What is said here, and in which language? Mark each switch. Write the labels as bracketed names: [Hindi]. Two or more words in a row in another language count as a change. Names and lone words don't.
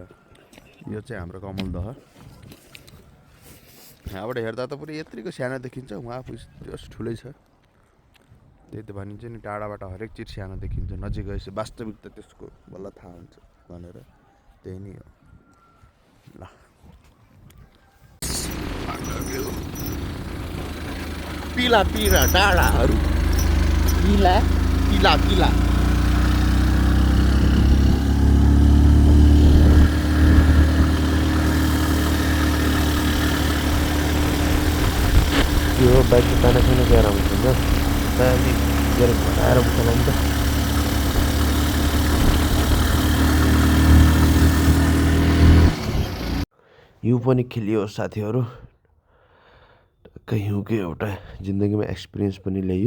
[Nepali] यो चाहिँ हाम्रो कमलदह। यहाँबाट हेर्दा त पुरै यत्रिको सानो देखिन्छ, उहाँ जस ठुलै छ। त्यही त भनिन्छ नि, टाढाबाट हरेक चिज सानो देखिन्छ, नजिक गएपछि वास्तविकता त्यसको बल्ल थाहा हुन्छ भनेर। त्यही नै हो। ल पिला पिला डाँडाहरू, पिला पिला पिला यो बाइकको ताना खाना गएर हुन्छ दामी गएर घटाएर उठाउनु नि त। हिउँ पनि खेलियो साथीहरू, हिउँको एउटा जिन्दगीमा एक्सपिरियन्स पनि ल्याइयो।